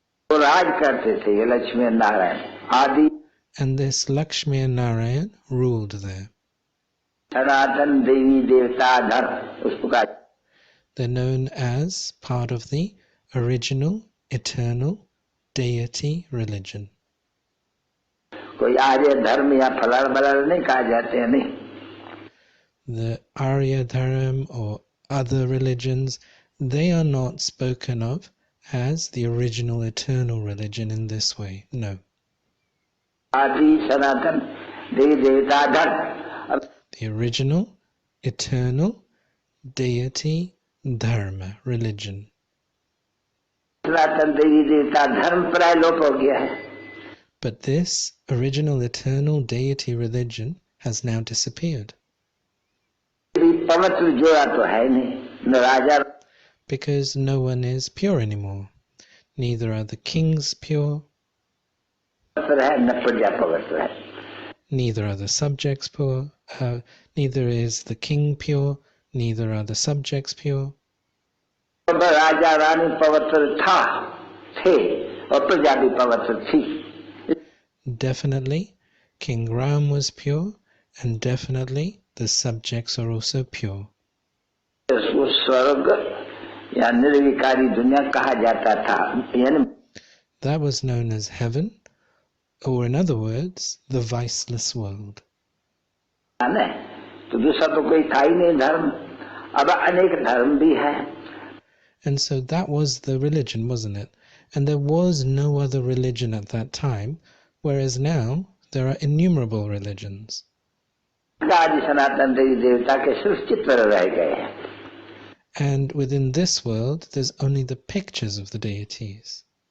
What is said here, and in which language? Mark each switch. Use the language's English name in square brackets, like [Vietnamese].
[Hindi] तो राज करते थे ये लक्ष्मी नारायण आदि. [English] And this Lakshmi and Narayan ruled there. [Hindi] सनातन देवी देवता धर्म उसको कहा. [English] They're known as part of the original, eternal deity religion. [Hindi] कोई आर्य धर्म या फलार बलार नहीं कहा जाते हैं, नहीं. [English] The Arya Dharam or other religions, they are not spoken of as the original eternal religion in this way. No. [Hindi] आदि सनातन देवी देवता धर्म. [English] The original, eternal deity dharma religion. [Hindi] सनातन देवी देवता धर्म प्राय लोप हो गया है. [English] But this original eternal deity religion has now disappeared. [Hindi] पवित्र जोड़ा तो है नहीं, न राजा. [English] Because no one is pure anymore. Neither are the kings pure. [Hindi] पवित्र है न प्रजा पवित्र है. [English] Neither are the subjects pure. Neither is the king pure. Neither are the subjects pure. [Hindi] Raja Rani पवित्र थे और प्रजा भी पवित्र थी. [English] Definitely, King Ram was pure, and definitely the subjects are also pure. [Hindi] उसको स्वर्ग या निर्विकारी दुनिया कहा जाता था, यानी [English] That was known as heaven, or in other words, the viceless world. [Hindi] तो दूसरा तो कोई था ही नहीं धर्म. अब अनेक धर्म भी है. [English] And so that was the religion, wasn't it? And there was no other religion at that time, whereas now there are innumerable religions. [Hindi] आदि सनातन देवी देवता के सिर्फ चित्र रह गए हैं. [English] And within this world, there's only the pictures of the deities.